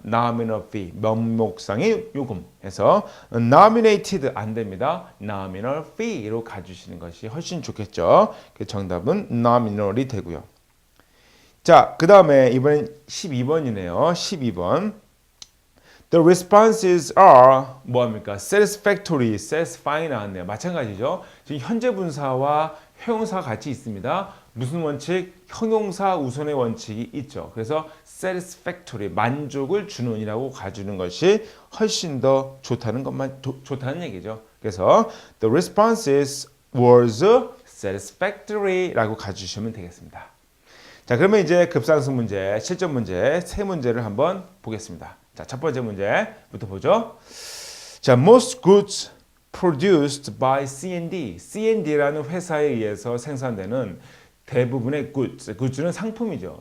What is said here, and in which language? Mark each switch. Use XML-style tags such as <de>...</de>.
<ko>nominal fee, 명목상의 요금 해서 nominated 안 됩니다. nominal fee로 가주시는 것이 훨씬 좋겠죠. 그 정답은 nominal이 되고요. 자, 그 다음에 이번엔 12번이네요. 12번.</ko> <en>The responses are</en> <ko>뭐합니까? satisfactory, satisfying 나왔네요. 마찬가지죠. 지금 현재 분사와 형용사가 같이 있습니다. 무슨 원칙? 형용사 우선의 원칙이 있죠. 그래서 satisfactory, 만족을 주는 이라고 가주는 것이 훨씬 더 좋다는 것만 좋다는 얘기죠. 그래서</ko> <en>the responses was satisfactory</en> <ko>라고 가주시면 되겠습니다. 자, 그러면 이제 급상승 문제, 실전 문제 세 문제를 한번 보겠습니다. 자, 첫 번째 문제부터 보죠.</ko> <en>자, most goods produced by C&D.</en> <ko>C&D라는 회사에 의해서 생산되는 대부분의 goods, goods는 상품이죠.</ko>